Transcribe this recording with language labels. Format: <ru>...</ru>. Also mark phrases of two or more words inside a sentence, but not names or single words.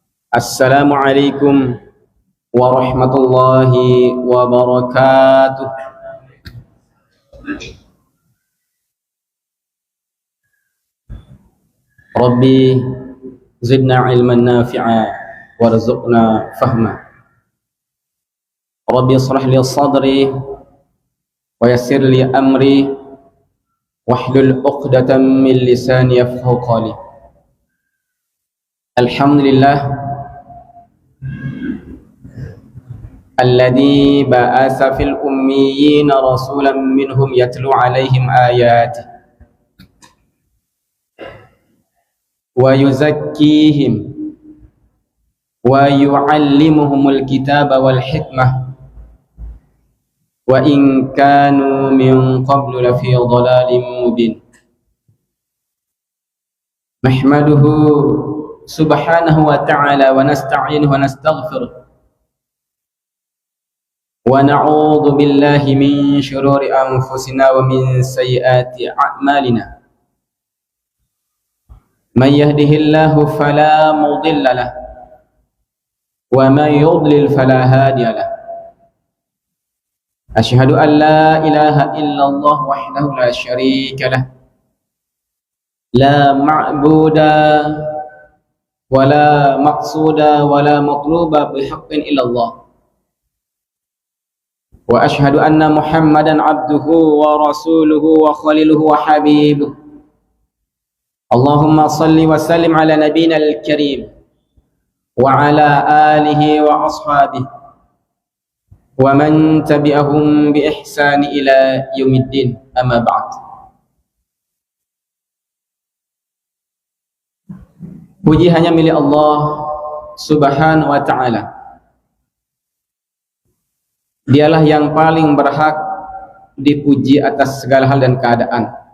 <ar>السلام عليكم ورحمة الله وبركاته. رب زدنا علما نافعا وارزقنا فهما. رب اشرح لي صدري ويسر لي أمري واحلل عقدة من لساني يفقهوا قولي. الحمد لله الذي بعث في الأميين رسولا منهم يتلو عليهم آياته ويزكيهم ويعلمهم الكتاب والحكمة وإن كانوا من قبل لفي ضلال مبين. نحمده سبحانه وتعالى ونستعينه ونستغفره ونعوذ بالله من شرور أنفسنا ومن سيئات أعمالنا. من يهده الله فلا مضل له ومن يضلل فلا هادي له. أشهد أن لا إله إلا الله وحده لا شريك له لا معبود ولا مقصود ولا مطلوب بحق إلا الله. وأشهد أن محمدا عبده ورسوله وخليله وحبيبه. اللهم صل وسلم على نبينا الكريم وعلى آله وأصحابه ومن تبعهم بإحسان إلى يوم الدين أما بعد.</ar> <id>Puji hanya milik Allah</id> <ar>سبحانه وتعالى.</ar> <id>Dialah yang paling berhak dipuji atas segala hal dan keadaan.</id>